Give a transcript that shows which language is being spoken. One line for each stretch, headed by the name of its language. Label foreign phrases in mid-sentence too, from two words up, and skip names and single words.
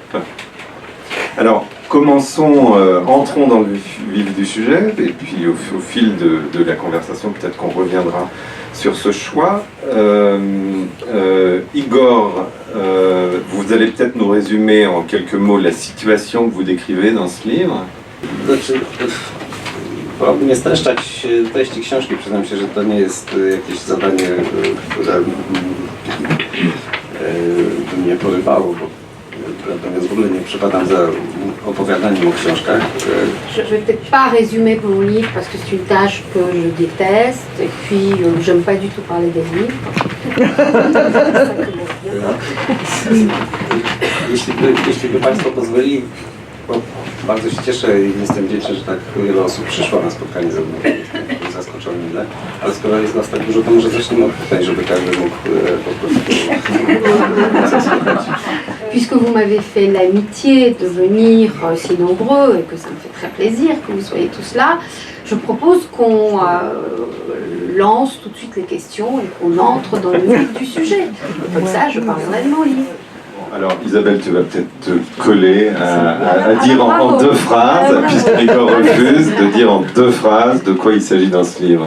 French: Alors, commençons, entrons dans le vif du sujet, et puis au fil de la conversation, peut-être qu'on reviendra sur ce choix. Igor, vous allez peut-être nous résumer en quelques mots la situation que vous décrivez dans ce livre.
Polish: Nie streszczać treści książki, przyznam się, że to nie jest jakieś zadanie, które by mnie porywało, bo natomiast w ogóle nie przepadam za opowiadaniem o książkach.
French: Je vais peut-être pas résumer mon livre parce que c'est une tâche que je déteste et puis j'aime pas du tout parler des livres.
Polish: Jeśli by Państwo pozwolili, bo bardzo się cieszę i jestem wdzięczny, że tak wiele osób przyszło na spotkanie ze mną. Jestem zaskoczony mile, ale skoro jest nas tak dużo, to może zacznijmy od pytań, żeby każdy mógł po prostu zasłuchać.
French: Puisque vous m'avez fait l'amitié de venir si nombreux et que ça me fait très plaisir que vous soyez tous là, je propose qu'on lance tout de suite les questions et qu'on entre dans le vif du sujet. Comme ça, je parlerai de mon livre. Alors Isabelle, tu vas peut-être te coller à dire en deux phrases, puisqu'Igor refuse de dire en deux phrases de quoi il s'agit dans ce livre.